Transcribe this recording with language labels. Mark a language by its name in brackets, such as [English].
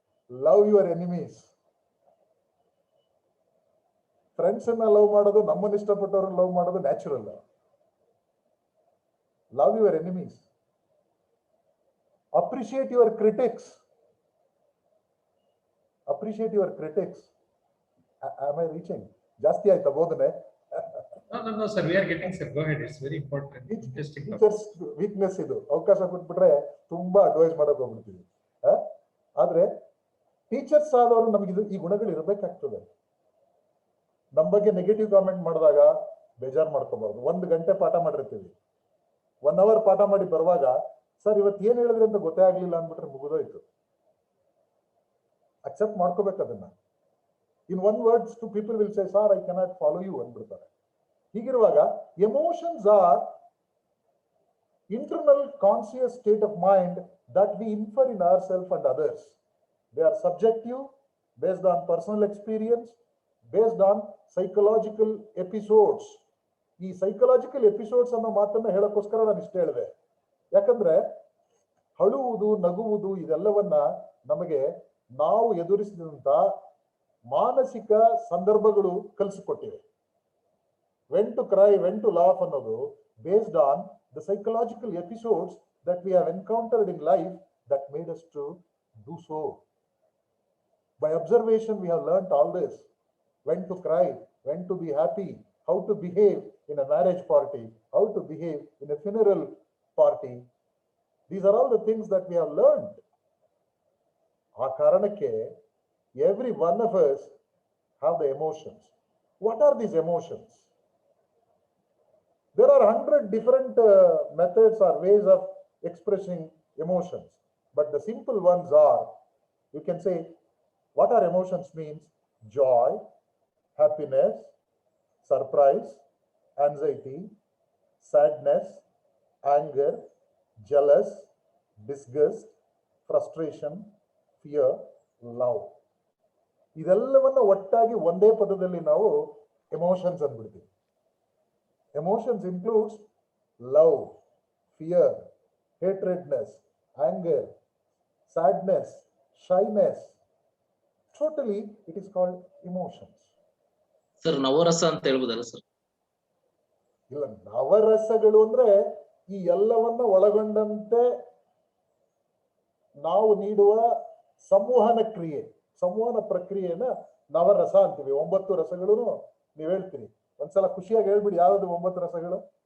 [English] Love your enemies. [Kannada] Friends ಅನ್ನ love ಮಾಡೋದು, ನಮ್ಮನ್ನು ಇಷ್ಟಪಟ್ಟವ್ರನ್ನ ಲವ್ ಮಾಡೋದು natural. [English] Love your enemies. Appreciate your critics. appreciate your critics. Am I reaching? [Kannada] Jasti aita bodhane? [English] No, sir. We are getting, sir. Go ahead. It's very important. Interesting. Teachers weakness [Kannada] idu. ಅವಕಾಶ ಕೊಟ್ಬಿಟ್ರೆ ತುಂಬಾ advice ಮಾಡಕ್ ಹೋಗ್ಬಿಡ್ತೀವಿ. ಆದ್ರೆ teachers ಆದವರು ನಮಗೆ ಈ ಗುಣಗಳು ಇರಬೇಕಾಗ್ತದೆ. ನಮ್ಮ ಬಗ್ಗೆ ನೆಗೆಟಿವ್ ಕಾಮೆಂಟ್ ಮಾಡಿದಾಗ ಬೇಜಾರು ಮಾಡ್ಕೋಬಾರ್ದು. 1 ಗಂಟೆ ಪಾಠ ಮಾಡಿರ್ತೀವಿ, 1 hour ಪಾಠ ಮಾಡಿ ಬರುವಾಗ ಸರ್ ಇವತ್ತು ಏನ್ ಹೇಳಿದ್ರಿ ಅಂತ ಗೊತ್ತೇ ಆಗ್ಲಿಲ್ಲ ಅಂದ್ಬಿಟ್ರೆ ಮುಗಿದೋಯ್ತು. ಅಕ್ಸೆಪ್ಟ್ ಮಾಡ್ಕೋಬೇಕು ಅದನ್ನ. [English] in 1 words to people will say sir I cannot follow you [Kannada] ಅಂದ್ಬಿಡ್ತಾರೆ. ಹೀಗಿರುವಾಗ [English] Emotions are internal conscious state of mind that we infer in ourselves and others. They are subjective, based on personal experience, based on psychological episodes. [Kannada] ಈ psychological episodes ಅನ್ನೋ ಮಾತನ್ನ ಹೇಳಕ್ಕೋಸ್ಕರ ನಾನು ಇಷ್ಟ ಹೇಳಿದೆ. ಯಾಕಂದ್ರೆ ಅಳುವುದು, ನಗುವುದು ಇದೆಲ್ಲವನ್ನ ನಮಗೆ ನಾವು ಎದುರಿಸಿದಂತ ಮಾನಸಿಕ ಸಂದರ್ಭಗಳು ಕಲಿಸಿಕೊಟ್ಟಿವೆ. [English] when to cry, when to laugh [Kannada] ಅನ್ನೋದು [English] based on the psychological episodes that we have encountered in life that made us to do so. By observation, we have learnt all this. When to cry, when to be happy, how to behave in a marriage party, how to behave in a funeral party. These are all the things that we have learned. [Kannada] Aa karanakke, [English] every one of us have the emotions. What are these emotions? There are 100 different methods or ways of expressing emotions, but the simple ones are, you can say, what are emotions means: joy, happiness, surprise, anxiety, sadness, anger, jealous, disgust, frustration, fear, love. [Kannada] ಇದೆಲ್ಲವನ್ನ ಒಟ್ಟಾಗಿ ಒಂದೇ ಪದದಲ್ಲಿ ನಾವು emotions ಅಂದ್ಬಿಡ್ತೀವಿ. [English] Emotions includes love, fear, hatredness, anger, sadness, shyness. Totally, it is called emotions. [Kannada] Sir, ನವರಸ ಅಂತ ಹೇಳ್ಬೋದಲ್ಲ sir? ಇಲ್ಲ, ನವರಸಗಳು ಅಂದ್ರೆ ಈ ಎಲ್ಲವನ್ನ ಒಳಗೊಂಡಂತೆ ನಾವು ನೀಡುವ ಸಂವಹನ ಕ್ರಿಯೆ, ಸಂವಹನ ಪ್ರಕ್ರಿಯೆನ ನವರಸ ಅಂತೀವಿ. 9 ರಸಗಳು ನೀವು ಹೇಳ್ತೀರಿ. ಒಂದ್ಸಲ ಖುಷಿಯಾಗಿ ಹೇಳ್ಬಿಡಿ, ಯಾವ್ದು 9 ರಸಗಳು?